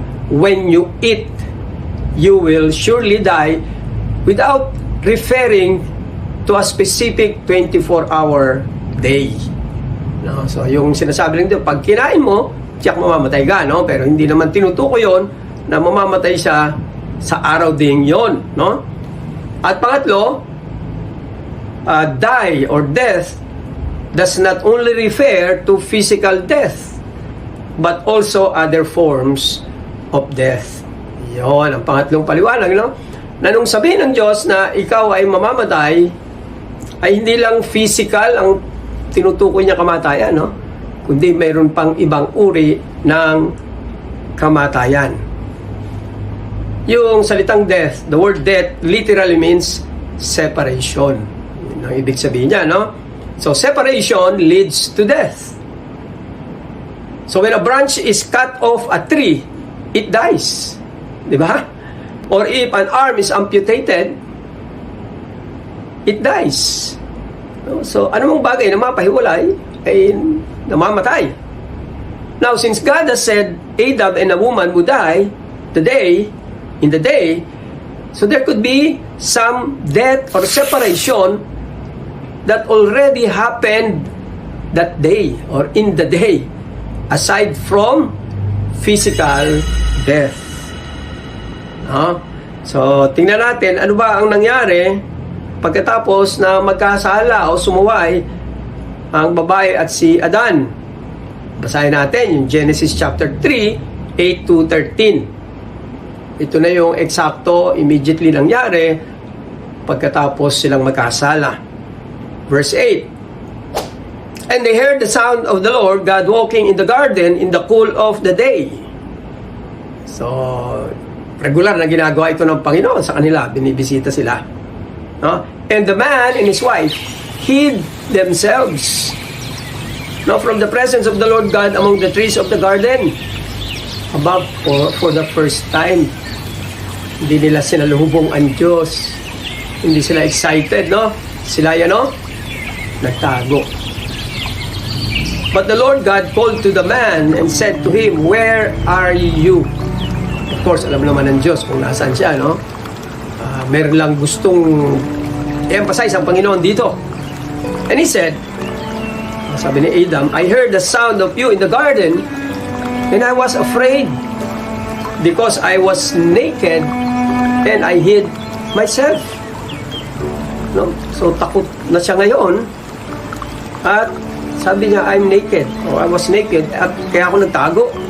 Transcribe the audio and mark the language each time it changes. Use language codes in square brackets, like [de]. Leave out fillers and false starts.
[en] When you eat, you will surely die, without referring to a specific 24-hour day. [tl] So yung sinasabi lang dito, pag kinain mo, tiyak mamamatay ka, no? Pero hindi naman tinutukoy yon na mamamatay siya sa araw ding yon, no? [en] At pangatlo, die or death does not only refer to physical death, but also other forms of death. [tl] Yon ang pangatlong paliwanag, no? Na nung sabihin ng Diyos na ikaw ay mamamatay, ay hindi lang physical ang tinutukoy niya kamatayan, no? Kundi mayroon pang ibang uri ng kamatayan. Yung salitang death, [en] the word death literally means separation. [tl] Yun ang ibig sabihin niya, no? [en] So separation leads to death. So when a branch is cut off a tree, it dies. [tl] Di ba? [en] Or if an arm is amputated, it dies. [tl] So, anumang bagay na mapahiwalay ay namamatay. [en] Now, since God has said Adam and a woman would die in the day, so there could be some death or separation that already happened that day or in the day, aside from physical death. [tl] So, tingnan natin ano ba ang nangyari pagkatapos na magkasala o sumuway ang babae at si Adan. Basahin natin yung Genesis chapter 3, 8 to 13. Ito na yung eksakto immediately nangyari pagkatapos silang magkasala. [en] Verse 8. And they heard the sound of the Lord God walking in the garden in the cool of the day. [tl] So, regular na ginagawa ito ng Panginoon sa kanila. Binibisita sila. [en] And the man and his wife hid themselves from the presence of the Lord God among the trees of the garden. Above, for the first time, [tl] hindi nila sinaluhubong ang Diyos. Hindi sila excited, no? Sila nagtago. [en] But the Lord God called to the man and said to him, "Where are you?" [tl] Of course, alam naman ng Diyos kung nasaan siya, no? Meron lang gustong emphasize ang Panginoon dito. [en] And he said, [tl] sabi ni Adam, [en] "I heard the sound of you in the garden, and I was afraid, because I was naked, and I hid myself." No? [tl] So, takot na siya ngayon, at sabi niya, [en] "I'm naked," [tl] or [en] "I was naked," [tl] at kaya ako nagtago.